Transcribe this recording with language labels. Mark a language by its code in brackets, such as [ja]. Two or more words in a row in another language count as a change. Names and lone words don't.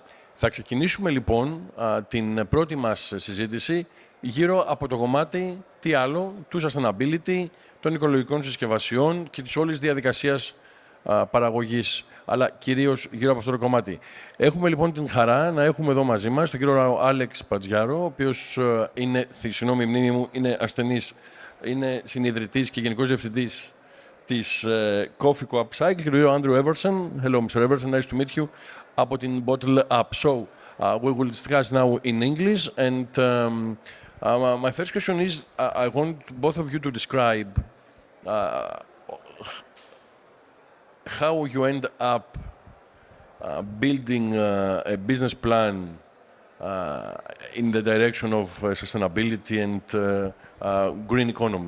[el] Θα ξεκινήσουμε λοιπόν την πρώτη μας συζήτηση γύρω από το κομμάτι, τι άλλο, του sustainability, των οικολογικών συσκευασιών και της όλης διαδικασίας παραγωγής, αλλά κυρίως γύρω από αυτό το κομμάτι. Έχουμε λοιπόν την χαρά να έχουμε εδώ μαζί μας τον κύριο Αλέξη Πάντζιαρο, ο οποίος είναι, συγγνώμη, η μνήμη μου είναι ασθενής, είναι συνιδρυτής και γενικός διευθυντής της Coffeeco Upcycle και τον κύριο Andrew Eversden. [en] Hello, Mr. Eversden, nice to meet you. [el] Από την Bottle Up. [en] So, we will discuss now in English, and my first question is, I want both of you to describe how you end up building a business plan in the direction of sustainability and green economy.